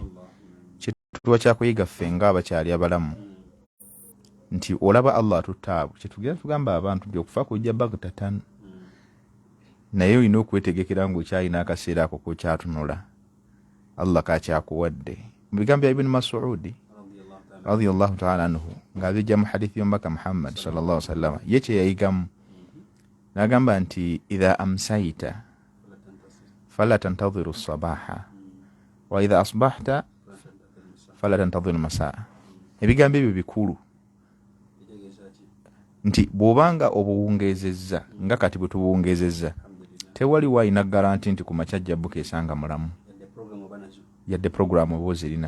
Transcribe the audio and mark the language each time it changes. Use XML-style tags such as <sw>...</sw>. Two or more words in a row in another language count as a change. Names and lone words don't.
<lg>Kituwa kyakuyiga ffe ng'abakyali abalamu nti olaba Allah atutaabu kyetugenda tugamba abantu nti okufa kujja bagtatan, naye olina okwetegekera ng'okyalina akaseera ako kokyatunula Allah kakyakuwadde. Mu bigambo bya Ibn Mas'ud</lg> <ar>رضي الله تعالى عنه</ar> <lg>ng'abijja mu hadithi y'omubaka</lg> <ar>محمد صلى الله عليه وسلم</ar> <lg>ye kye yayigamu n'agamba nti</lg> <ar>إذا أمسيت فلا تنتظر الصباح وإذا أصبحت فلا تنتظر المساء.</ar> <lg>Ebigambo ebyo bikulu nti bw'obanga obuwungezezza nga kati bwe tubuwungezezza tewali wayina garanti nti ku makya jjabbuka esanga mulamu yadde programu oba ozirina.</lg>